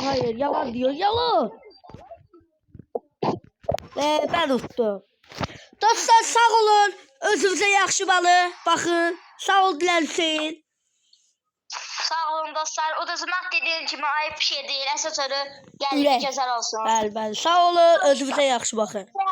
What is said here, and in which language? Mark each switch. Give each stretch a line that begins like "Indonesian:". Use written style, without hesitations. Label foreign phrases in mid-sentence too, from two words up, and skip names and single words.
Turkish: Hayır, yalan diyor, yalan. Ben tuttum. Dostlar sağ olun.
Azerbaijani: Özünüzə yaxşı balı. Bakın. Sağ ol Dilən Hüseyin. Sağ olun dostlar.
Turkish: Uduzmaq dediğin kimi ayıp bir şey değil.
Azerbaijani: Əsas Ürək. gəlin gözəl olsun. Bəli. Sağ olun. Özünüzə yaxşı bakın.